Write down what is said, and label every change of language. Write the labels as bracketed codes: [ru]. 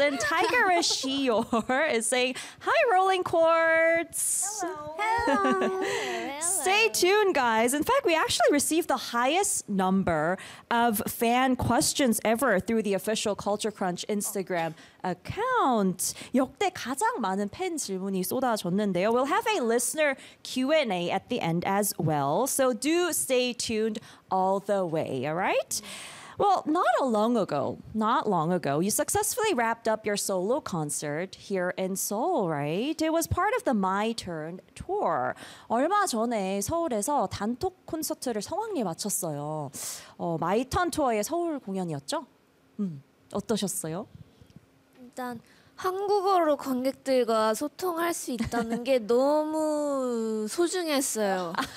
[en] And Tiger Ashior is saying, hi, Rolling Chords! Hello! Hello. Stay tuned, guys. In fact, we actually received the highest number of fan questions ever through the official Culture Crunch Instagram account. [ko] 역대 가장 많은 팬 질문이 쏟아졌는데요. [en] We'll have a listener Q&A at the end as well. So do stay tuned all the way, all right? Well, not long ago, you successfully wrapped up your solo concert here in Seoul, right? It was part of the My Turn Tour. [ko] 얼마 전에 서울에서 단톡 콘서트를 성황리에 마쳤어요. 마이 턴 투어의 서울 공연이었죠? 어떠셨어요? 일단 한국어로 관객들과 소통할 수 있다는 게 너무 소중했어요.